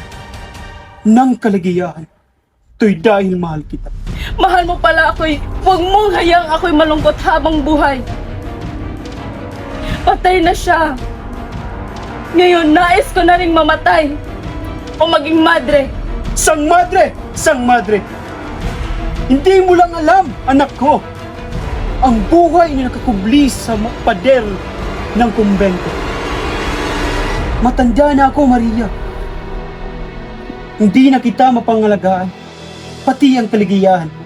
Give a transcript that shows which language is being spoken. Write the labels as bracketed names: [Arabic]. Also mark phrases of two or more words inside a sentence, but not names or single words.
[Filipino] Ng kaligayahan. Ito'y dahil mahal kita. Mahal mo pala ako'y huwag mong hayaang ako'y malungkot habang buhay. Patay na siya. Ngayon, nais ko na ring mamatay o maging madre. Sang madre! Sang madre! Hindi mo lang alam, anak ko, ang buhay na nakakubli sa pader ng kumbento. Matanda na ako, Maria. Hindi na kita mapangalagaan, pati ang kaligayahan mo.